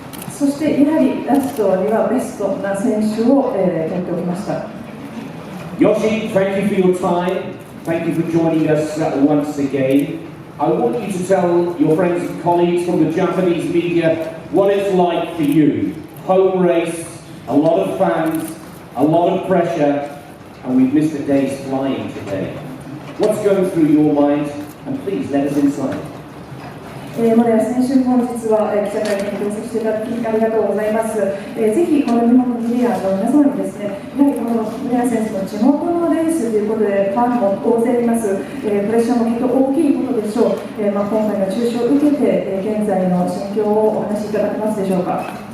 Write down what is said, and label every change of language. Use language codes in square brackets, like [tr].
[ja] そしてやはりラストにはベストな選手を、取っておきました。 [en] Yoshi, thank you for your time. Thank you for joining us once again. I want you to tell your friends and colleagues from the Japanese media what it's like for you. Home race, a lot of fans, a lot of pressure, and we've missed a day's flying today. What's going through your mind? And please let us inside. [ja] モレア選手、本日は記者会見に同席していただきありがとうございます。ぜひこの日本のメディアの皆様にですね、やはりこのモレア選手の地元のレースということでファンも大勢います。プレッシャーもきっと大きいことでしょう。今回の中止を受けて、現在の心境をお話しいただけますでしょうか。